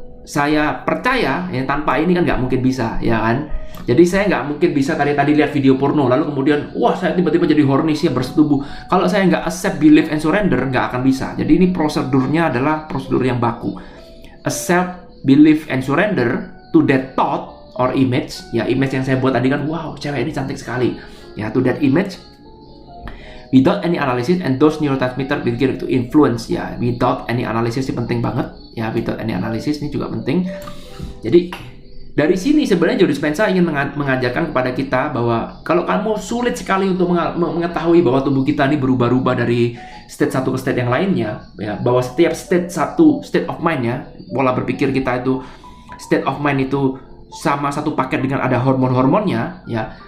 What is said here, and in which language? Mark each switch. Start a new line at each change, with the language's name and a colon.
Indonesian: saya percaya, ya tanpa ini kan nggak mungkin bisa, ya kan? Jadi saya nggak mungkin bisa tadi lihat video porno, lalu kemudian, wah saya tiba-tiba jadi horny sih bersetubuh. Kalau saya nggak
English: accept, believe, and surrender,
Indonesian: nggak akan bisa. Jadi ini prosedurnya adalah prosedur yang baku.
English: Accept, believe, and surrender to that thought or image.
Indonesian: Ya, image yang saya buat tadi kan, wow, cewek ini cantik sekali. Ya,
English: to that image. Without any analysis, and those neurotransmitter begin to influence.
Indonesian: Ya,
English: without any analysis
Indonesian: ini penting banget. Ya,
English: without any analysis
Indonesian: ini juga penting. Jadi dari sini sebenarnya Joe Dispenza ingin mengajarkan kepada kita bahwa kalau kamu sulit sekali untuk mengetahui bahwa tubuh kita ini berubah-ubah dari state satu ke state yang lainnya, ya, bahwa setiap state of mind, ya, pola berpikir kita itu state of mind itu sama satu paket dengan ada hormon-hormonnya, ya.